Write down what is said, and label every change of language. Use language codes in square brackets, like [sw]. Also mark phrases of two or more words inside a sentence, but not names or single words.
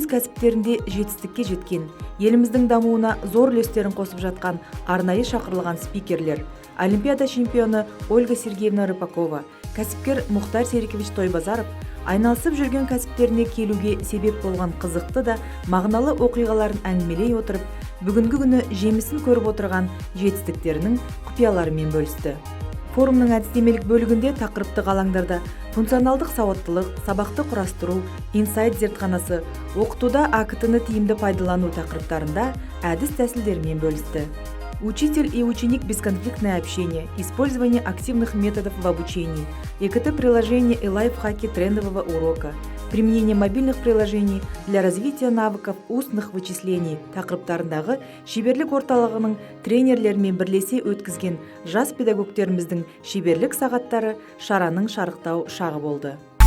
[kk] кәсіптерінде жетістікке жеткен, еліміздің дамуына зор үлестерін қосып жатқан арнайы шақырылған спикерлер, Олимпиада чемпионы Ольга Сергеевна Рыпакова, кәсіпкер Мұхтар Серикович Тойбазаров айналысып жүрген кәсіптеріне келуге себеп болған қызықты да мағыналы оқиғаларын әңгімелей отырып, бүгінгі күні жемісін көріп отырған жетістіктерінің құпияларымен бөлісті. Форумның әдістемелік бөлігінде тақырыптық алаңдарда функционалдық сауаттылық, сабақты құрастыру, инсайт зертханасы, оқытуда АКТ-ны тиімді пайдалану тақырыптарында әдіс-тәсілдермен бөлісті. [ru] Учитель и ученик бесконфликтное общение, использование активных методов в обучении, ЭКТ-приложения и лайфхаки трендового урока, применение мобильных приложений для развития навыков устных вычислений [kk] тақырыптарындағы шеберлік орталығының тренерлермен бірлесе өткізген жас педагогтеріміздің шеберлік сағаттары шараның шарықтау шағы болды.